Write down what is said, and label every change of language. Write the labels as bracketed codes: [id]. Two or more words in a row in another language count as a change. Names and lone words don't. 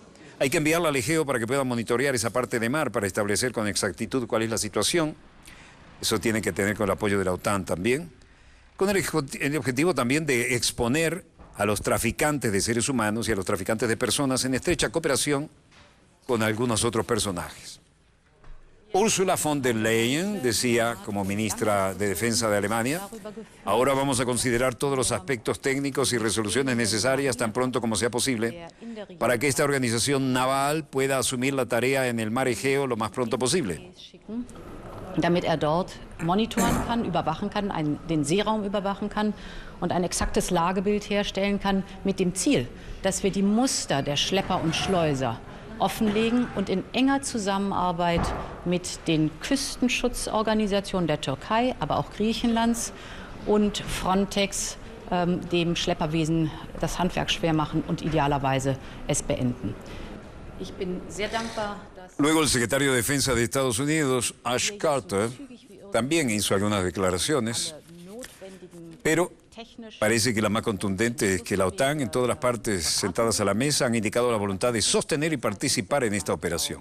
[es] Hay que enviarla al Egeo para que pueda monitorear esa parte de mar, para establecer con exactitud cuál es la situación. Eso tiene que tener con el apoyo de la OTAN también. Con el objetivo también de exponer a los traficantes de seres humanos y a los traficantes de personas en estrecha cooperación con algunos otros personajes. Ursula von der Leyen decía, como ministra de Defensa de Alemania, ahora vamos a considerar todos los aspectos técnicos y resoluciones necesarias tan pronto como sea posible para que esta organización naval pueda asumir la tarea en el mar Egeo lo más pronto posible. [de] Damit dort monitoren kann, überwachen kann, den Seeraum überwachen kann und ein exaktes Lagebild herstellen kann mit dem Ziel, dass wir die Muster der Schlepper und Schleuser offenlegen und in enger Zusammenarbeit mit den Küstenschutzorganisationen der Türkei, aber auch Griechenlands und Frontex dem Schlepperwesen das Handwerk schwer machen und idealerweise es beenden. [es] Luego el secretario de Defensa de Estados Unidos, Ash Carter, también hizo algunas declaraciones, pero parece que la más contundente es que la OTAN, en todas las partes sentadas a la mesa, han indicado la voluntad de sostener y participar en esta operación.